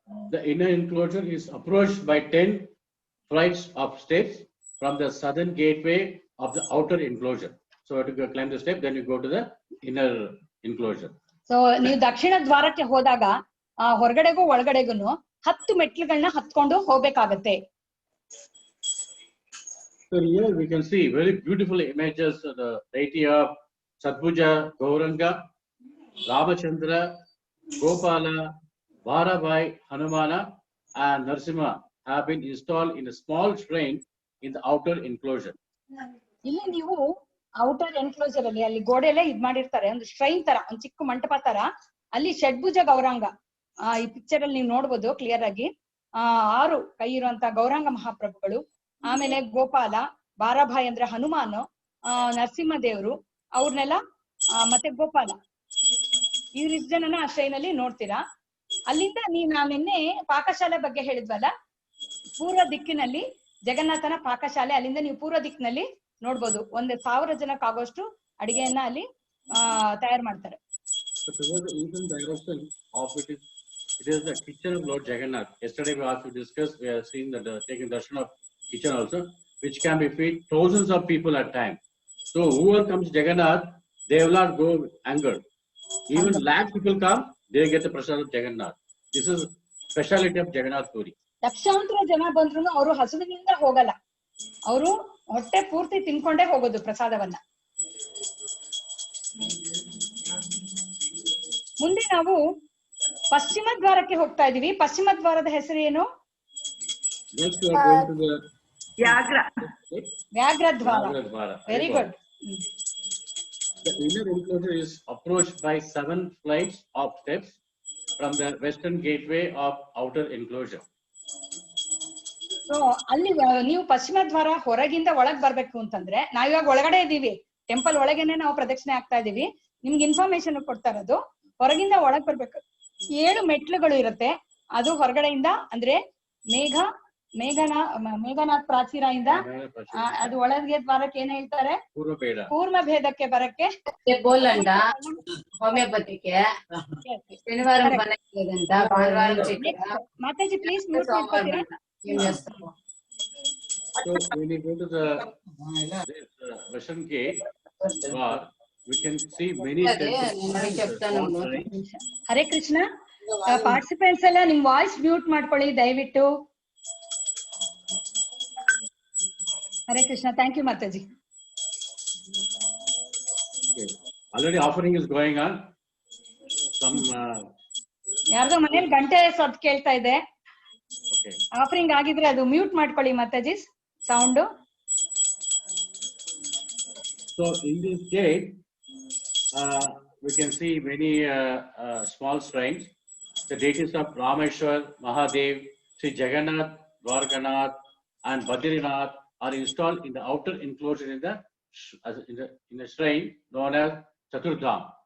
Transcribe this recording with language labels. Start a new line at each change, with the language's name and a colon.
English: The inner enclosure is approached by 10 flights of steps from the southern gateway of the outer enclosure. So you have to climb the step, then you go to the inner enclosure.
Kannada: So ನೀವು ದಕ್ಷಿಣ ದ್ವಾರಕ್ಕೆ ಹೋದಾಗ ಹೊರಗಡೆಗೂ ಒಳಗಡೆಗೂ 10 ಮೆಟ್ಲುಗಳನ್ನ ಹತ್ಕೊಂಡು ಹೋಗ್ಬೇಕಾಗತ್ತೆ.
English: So here we can see very beautiful images of the deity of Satbhuja, Gauranga, Ramachandra, Gopala, Varabai, Hanumana, and Narsimha have been installed in a small shrine in the outer enclosure.
Kannada: ಇಲ್ಲಿ ನೀವು outer enclosure ಅಲ್ಲಿ, ಅಲ್ಲಿ ಗೋಡೆಯಲ್ಲೇ ಇದ್ ಮಾಡಿರ್ತಾರೆ, ಒಂದು shrine ತರ, ಒಂದು ಚಿಕ್ಕ ಮಂಟಪ ತರ. ಅಲ್ಲಿ ಷಡ್ಭುಜ ಗೌರಾಂಗ, ಈ ಪಿಕ್ಚರ್ ಅಲ್ಲಿ ನೀವು ನೋಡ್ಬೋದು ಕ್ಲಿಯರ್ ಆಗಿ. 6 ಕೈ ಇರುವಂತ ಗೌರಾಂಗ ಮಹಾಪ್ರಭುಗಳು, ಆಮೇಲೆ ಗೋಪಾಲ, ಬಾರಾಭಾಯ್ ಅಂದ್ರೆ ಹನುಮಾನ್, ನರಸಿಂಹ ದೇವರು, ಅವ್ರನ್ನೆಲ್ಲ ಮತ್ತೆ ಗೋಪಾಲ, ಇವ್ರಿಷ್ಟು ಜನನ ಆ ಶ್ರೈನ್ ಅಲ್ಲಿ ನೋಡ್ತೀರಾ. ಅಲ್ಲಿಂದ ನಾವು ನಿನ್ನೆ ಪಾಕಶಾಲೆ ಬಗ್ಗೆ ಹೇಳಿದ್ವಲ್ಲ, ಪೂರ್ವ ದಿಕ್ಕಿನಲ್ಲಿ ಜಗನ್ನಾಥನ ಪಾಕಶಾಲೆ, ಅಲ್ಲಿಂದ ನೀವು ಪೂರ್ವ ದಿಕ್ಕಿನಲ್ಲಿ ನೋಡ್ಬೋದು. 1000 ಜನಕ್ಕಾಗೋಷ್ಟು ಅಡಿಗೆಯನ್ನ ಅಲ್ಲಿ ತಯಾರು ಮಾಡ್ತಾರೆ.
English: So towards the eastern direction of it is the kitchen of Lord Jagannath. Yesterday we also discussed, we have seen that taking darshan of kitchen also, which can be feed thousands of people at time. So whoever comes to Jagannath, they will not go angered. Even lakh people come, they get the prasad of Jagannath. This is speciality of Jagannath Puri.
Kannada: ಲಕ್ಷಾಂತರ ಜನ ಬಂದ್ರು ಅವರು ಹಸುವಿನಿಂದ ಹೋಗಲ್ಲ, ಅವರು ಹೊಟ್ಟೆ ಪೂರ್ತಿ ತಿನ್ಕೊಂಡೇ ಹೋಗೋದು ಪ್ರಸಾದವನ್ನ. ಮುಂದೆ ನಾವು ಪಶ್ಚಿಮ ದ್ವಾರಕ್ಕೆ ಹೋಗ್ತಾ ಇದೀವಿ. ಪಶ್ಚಿಮ ದ್ವಾರದ ಹೆಸರು ಏನು?
English: Next we are going to the
Kannada: ವ್ಯಾಘ್ರ. ವ್ಯಾಘ್ರ ದ್ವಾರ.
English: Vyagradwara Dwara. Very good. The inner enclosure is approached by 7 flights of steps from the western gateway of outer enclosure.
Kannada: So ಅಲ್ಲಿ ನೀವು ಪಶ್ಚಿಮ ದ್ವಾರ ಹೊರಗಿಂದ ಒಳಗ್ ಬರ್ಬೇಕು ಅಂತಂದ್ರೆ, ನಾವಿವಾಗ ಒಳಗಡೆ ಇದೀವಿ, ಟೆಂಪಲ್ ಒಳಗೇನೆ ನಾವು ಪ್ರದಕ್ಷಿಣೆ ಆಗ್ತಾ ಇದೀವಿ. ನಿಮ್ಗೆ ಇನ್ಫಾರ್ಮೇಶನ್ ಕೊಡ್ತಾ ಇರೋದು ಹೊರಗಿಂದ ಒಳಗ್ ಬರ್ಬೇಕು. 7 ಮೆಟ್ಲುಗಳು ಇರುತ್ತೆ. ಅದು ಹೊರಗಡೆಯಿಂದ ಅಂದ್ರೆ ಮೇಘನಾಥ್ ಪ್ರಾಚೀರ ಇಂದ ಅದು ಒಳಗೆ ದ್ವಾರಕ್ಕೆ ಏನ್ ಹೇಳ್ತಾರೆ? ಪೂರ್ವ ಭೇದಕ್ಕೆ ಬರಕ್ಕೆ ಬೋಲಂಡ ಹೋಮಿಯೋಪತಿಗೆ ಶನಿವಾರ ಭಾನುವಾರ Mataji please mute ಮಾಡ್ಕೊತೀರಾ?
English: So when you go to the western gate, we can see many temples.
Kannada: Hare Krishna. Participants ಎಲ್ಲ ನಿಮ್ ವಾಯ್ಸ್ ಮ್ಯೂಟ್ ಮಾಡ್ಕೊಳ್ಳಿ ದಯವಿಟ್ಟು. Hare Krishna. Thank you Mataji.
English: Already offering is going on. Some
Kannada: ಯಾರ್ದೋ ಮನೇಲಿ ಗಂಟೆ ಸದ್ದು ಕೇಳ್ತಾ ಇದೆ.
English: okay.
Kannada: ಆಫರಿಂಗ್ ಆಗಿದ್ರೆ ಅದು ಮ್ಯೂಟ್ ಮಾಡ್ಕೊಳ್ಳಿ Mataji sound.
English: So in this gate, we can see many small shrines. The deities of Rameshwar, Mahadev, Sri Jagannath, Dwarkanath, and Badrinath are installed in the outer enclosure in the shrine known as Chaturdham.